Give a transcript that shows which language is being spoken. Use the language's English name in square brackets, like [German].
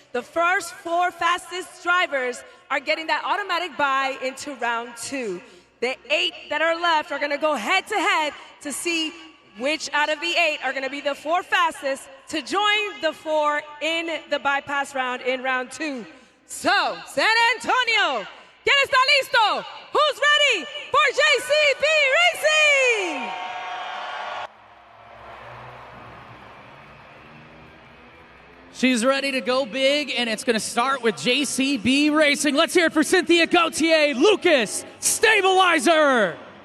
[English] The first 4 fastest drivers are getting that automatic bye into round 2. The 8 that are left are gonna go head to head to see which out of the 8 are going to be the 4 fastest to join the 4 in the bypass round in round 2. [Spanish] So, San Antonio, ¿quién está listo? [English] Who's ready for JCB Racing? She's ready to go big, and it's going to start with JCB Racing. Let's hear it for Cynthia Gauthier, Lucas Stabilizer.